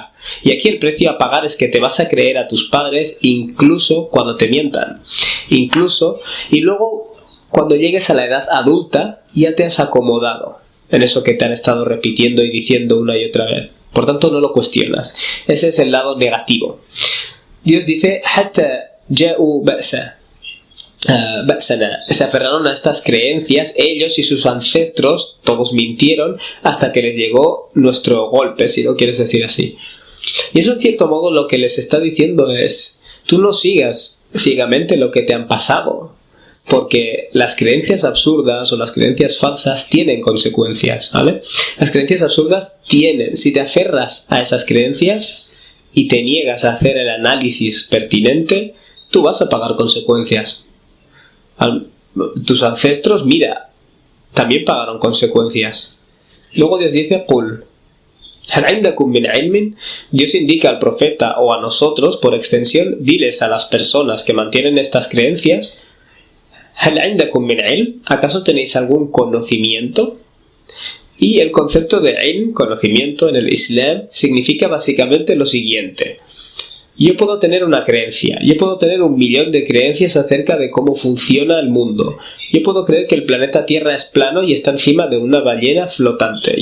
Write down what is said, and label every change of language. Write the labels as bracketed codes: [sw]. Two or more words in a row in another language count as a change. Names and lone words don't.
[es] Y aquí el precio a pagar es que te vas a creer a tus padres incluso cuando te mientan. Y luego cuando llegues a la edad adulta ya te has acomodado en eso que te han estado repitiendo y diciendo una y otra vez. Por tanto no lo cuestionas. Ese es el lado negativo. Dios dice [ar] حتى جاءوا بأسنا. [es] Se aferraron a estas creencias, ellos y sus ancestros, todos mintieron hasta que les llegó nuestro golpe, si lo quieres decir así. Y eso en cierto modo lo que les está diciendo es, tú no sigas ciegamente lo que te han pasado, porque las creencias absurdas o las creencias falsas tienen consecuencias, ¿vale? Las creencias absurdas si te aferras a esas creencias y te niegas a hacer el análisis pertinente, tú vas a pagar consecuencias. Tus ancestros, mira, también pagaron consecuencias. Luego Dios dice, [ar] قُلْ هَلْ عِنْدَكُمْ مِنْ عِلْمٍ. [es] Dios indica al profeta o a nosotros, por extensión, diles a las personas que mantienen estas creencias, [ar] هَلْ عِنْدَكُمْ مِنْ عِلْمٍ. [es] ¿Acaso tenéis algún conocimiento? Y el concepto de ilm, conocimiento en el Islam, significa básicamente lo siguiente. Yo puedo tener una creencia, yo puedo tener 1.000.000 de creencias acerca de cómo funciona el mundo. Yo puedo creer que el planeta Tierra es plano y está encima de una ballena flotante.